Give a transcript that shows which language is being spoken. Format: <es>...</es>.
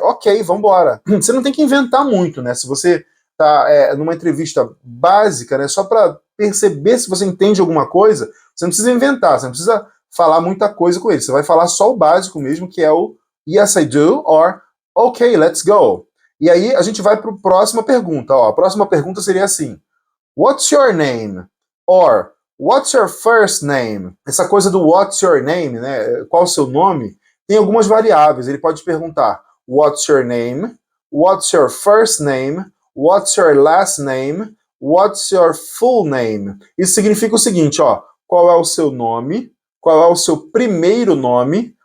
<pt>Ok, vambora. Você não tem que inventar muito, né? Se você tá numa entrevista básica, né? Só para perceber se você entende alguma coisa, você não precisa inventar, você não precisa falar muita coisa com ele. Você vai falar só o básico mesmo, que é o</pt> <en>yes, I do, or ok, let's go.</en> <pt>E aí a gente vai para a próxima pergunta. Ó, a próxima pergunta seria assim,</pt> <en>what's your name? Or, what's your first name?</en> <pt>Essa coisa do</pt> <en>what's your name,</en> <pt>né? Qual o seu nome? Tem algumas variáveis. Ele pode perguntar</pt> <en>what's your name? What's your first name? What's your last name? What's your full name?</en> <pt>Isso significa o seguinte, ó, qual é o seu nome? Qual é o seu primeiro nome?</pt>